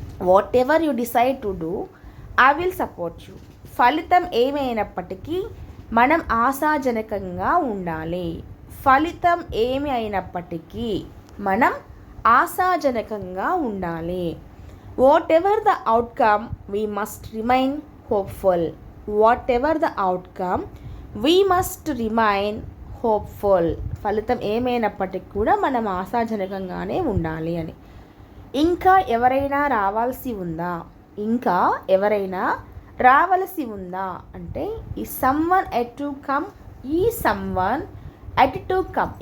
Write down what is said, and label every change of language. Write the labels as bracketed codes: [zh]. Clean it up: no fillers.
[en] Whatever you decide to do I will support you. [te] ఫలితం ఏమైనప్పటికీ మనం ఆశాజనకంగా ఉండాలి. ఫలితం ఏమి అయినప్పటికీ మనం ఆశాజనకంగా ఉండాలి. [en] Whatever the outcome, we must remain hopeful. Whatever the outcome, we must remain hopeful. [te] ఫలితం ఏమైనప్పటికీ కూడా మనం ఆశాజనకంగానే ఉండాలి అని. ఇంకా ఎవరైనా రావాల్సి ఉందా? ఇంకా ఎవరైనా రావాల్సి ఉందా అంటే, [en] ఈ someone at to come, [te] ఈ సమ్వన్ ఎట్ టు కమ్.